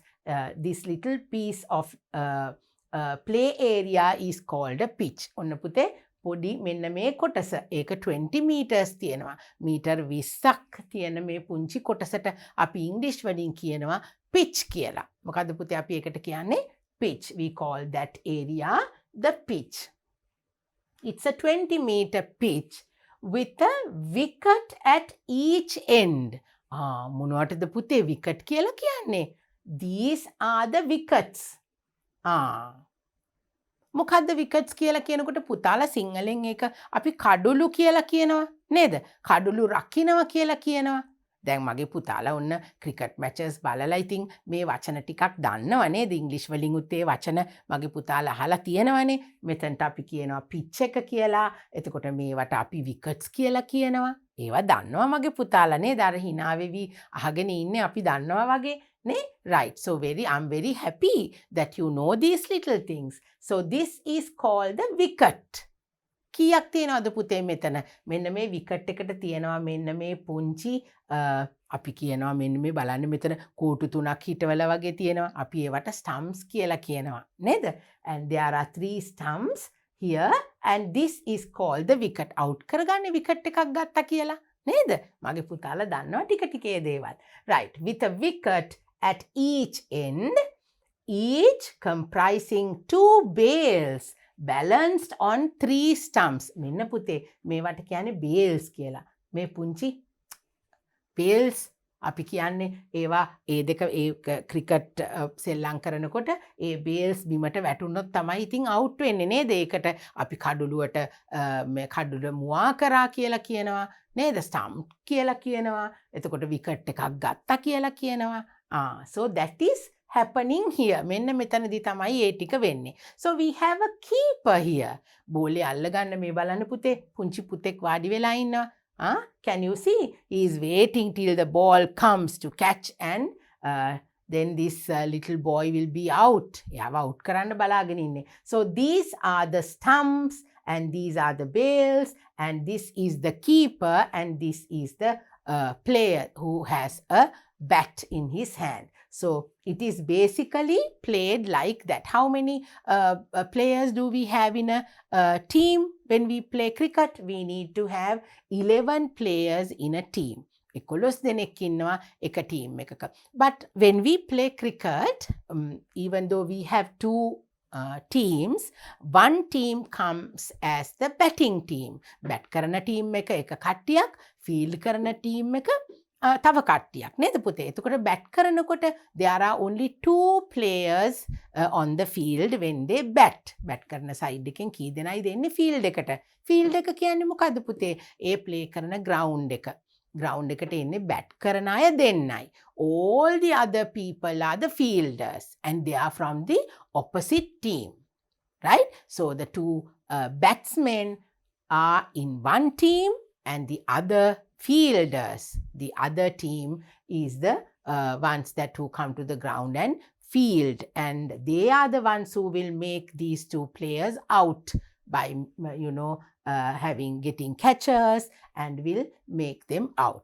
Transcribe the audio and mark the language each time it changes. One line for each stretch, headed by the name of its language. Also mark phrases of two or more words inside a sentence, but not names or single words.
English: This little piece of play area is called a pitch.
Sinhala: ඔන්න පුතේ පොඩි මෙන්න මේ කොටස ඒක 20 meters තියෙනවා. මීටර් 20ක් තියෙන මේ පුංචි කොටසට අපි ඉංග්‍රීසි වලින් කියනවා pitch කියලා. මොකද්ද පුතේ අපි ඒකට කියන්නේ pitch.
English: We call that area the pitch. It's a 20-meter pitch with a wicket at each end.
Sinhala: මොනවටද පුතේ wicket කියලා කියන්නේ?
English: These are the wickets.
Sinhala: මොකද්ද wickets කියලා කියනකොට පුතාලා සිංහලෙන් ඒක අපි කඩුළු කියලා කියනවා නේද? කඩුළු රකින්නවා කියලා කියනවා. දැන් මගේ පුතාලා ඔන්න ක්‍රිකට් මැචස් බලලා ඉතින් මේ වචන ටිකක් දන්නවා නේද? ඉංග්‍රීසි වලින් උත් ඒ වචන මගේ පුතාලා අහලා තියෙනවනේ. මෙතනට අපි කියනවා pitch එක කියලා. එතකොට මේවට අපි wickets කියලා කියනවා. ඒවා දන්නවා මගේ පුතාලා නේද? අර hina වෙවි අහගෙන ඉන්නේ අපි දන්නවා වගේ.
English: Right. So I'm very happy that you know these little things. So this is called the wicket.
Sinhala: කීයක් තියෙනවද පුතේ මෙතන? මෙන්න මේ wicket එකට තියෙනවා මෙන්න මේ පුංචි අපි කියනවා මෙන්න මේ බලන්න මෙතන කෝටු තුනක් හිටවල වගේ තියෙනවා. අපි ඒවට stumps කියලා කියනවා නේද?
English: And there are 3 stumps here and this is called the wicket.
Sinhala: Out කරගන්නේ wicket එකක් ගත්තා කියලා නේද? මගේ පුතාලා දන්නවා ටික ටිකේ දේවල්.
English: Right. With a wicket at each end, each comprising 2 bails balanced on 3 stumps.
Sinhala: මෙන්න පුතේ මේවට කියන්නේ bails කියලා. මේ පුංචි bails අපි කියන්නේ ඒවා ඒ දෙක ඒ ක්‍රිකට් සෙල්ලම් කරනකොට ඒ bails බිමට වැටුනොත් තමයි ඉතින් out වෙන්නේ නේද? ඒකට අපි කඩුළුවට මේ කඩුල මුවා කරා කියලා කියනවා නේද? stump කියලා කියනවා. එතකොට wicket එකක් ගත්තා කියලා කියනවා.
English: So that is happening here.
Sinhala: මෙන්න මෙතනදී තමයි ඒ ටික වෙන්නේ.
English: So we have a keeper here.
Sinhala: බෝලේ අල්ලගන්න මේ බලන්න පුතේ පුංචි පුතෙක් වාඩි වෙලා ඉන්නවා.
English: Can you see? He is waiting till the ball comes to catch and then this little boy will be out.
Sinhala: එයාව out කරන්න බලාගෙන ඉන්නේ.
English: So these are the stumps and these are the bails and this is the keeper and this is the player who has a bat in his hand. So it is basically played like that. How many players do we have in a team? When we play cricket, we need to have 11 players in a team.
Sinhala: 11 දෙනෙක් ඉන්නවා එක team එකක.
English: But when we play cricket, even though we have 2 teams, one team comes as the batting team.
Sinhala: bat කරන team එක කට්ටියක්, field කරන team එක තව කට්ටියක් නේද පුතේ? එතකොට bat කරනකොට
English: there are only 2 players on the field when they bat.
Sinhala: bat කරන side එකෙන් කී දෙනයි දෙන්නේ field එකට? field එක කියන්නේ මොකද්ද පුතේ? ඒ play කරන ground එක. ground එකට එන්නේ bat කරන අය දෙන්නයි.
English: all the other people are the fielders and they are from the opposite team, right? So the 2 batsmen are in one team and the other fielders, the other team is the ones that who come to the ground and field, and they are the ones who will make these 2 players out by getting catchers and will make them out.